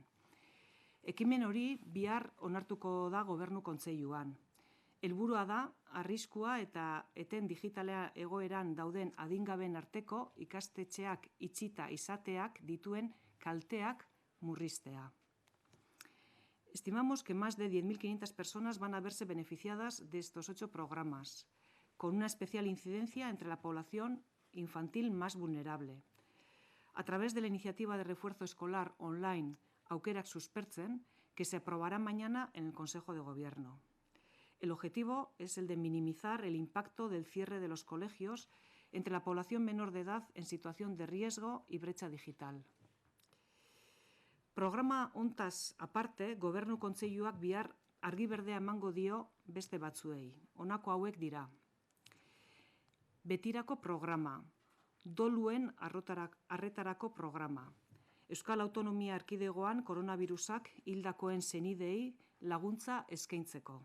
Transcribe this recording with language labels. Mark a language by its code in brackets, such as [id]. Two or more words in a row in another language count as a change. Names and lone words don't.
[eu] Ekimen hori bihar onartuko da Gobernu Kontseiluan. Helburua da, arriskua eta eten digitala egoeran dauden adingaben arteko ikastetxeak itxita izateak dituen kalteak murriztea. [es] Estimamos que más de 10.500 personas van a verse beneficiadas de estos 8 programas, con una especial incidencia entre la población infantil más vulnerable. A través de la iniciativa de refuerzo escolar online Aukerak Suspertzen, que se aprobará mañana en el Consejo de Gobierno. El objetivo es el de minimizar el impacto del cierre de los colegios entre la población menor de edad en situación de riesgo y brecha digital. [eu] Programa hontaz aparte, Gobernu Kontseiluak bihar argi berdea emango dio beste batzuei. Honako hauek dira. Betirako programa, doluen arretarako programa. Euskal Autonomia Erkidegoan koronavirusak hildakoen senidei laguntza eskaintzeko.